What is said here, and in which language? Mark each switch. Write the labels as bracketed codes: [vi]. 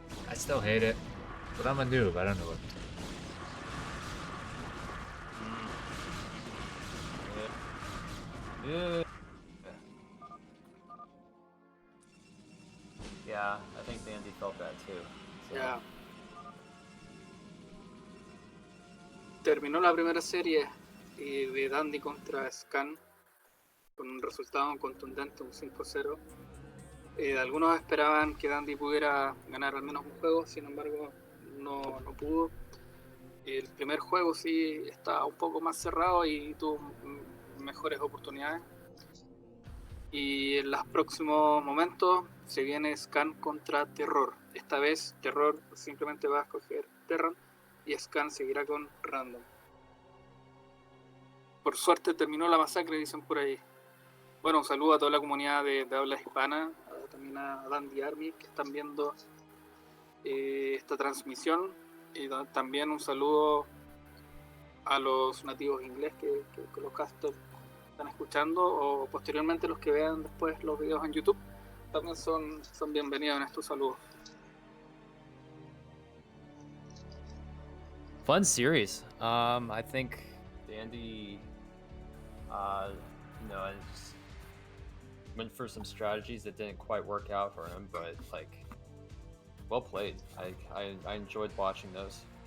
[en] I still hate it, but I'm a noob. I don't know what to do. Yeah, I think Dandy felt that too. So. Yeah. [es] Terminó la primera serie de Dandy contra Scan con un resultado contundente, un 5-0. Algunos esperaban que Dandy pudiera ganar al menos un juego, sin embargo no pudo. El primer juego sí estaba un poco más cerrado y tuvo mejores oportunidades. Y en los próximos momentos se viene Scan contra Terror. Esta vez Terror simplemente va a escoger Terran y Scan seguirá con Random. Por suerte terminó la masacre, dicen por ahí. Bueno, un saludo a toda la comunidad de habla hispana, también a Dandy Army que están viendo esta transmisión, y también un saludo a los nativos inglés que los casters están escuchando, o posteriormente los que vean después los videos en YouTube, también son bienvenidos en estos saludos. [en] Fun series. I think Dandy, you know, just went for some strategies that didn't quite work out for him, but like well played. I enjoyed watching those.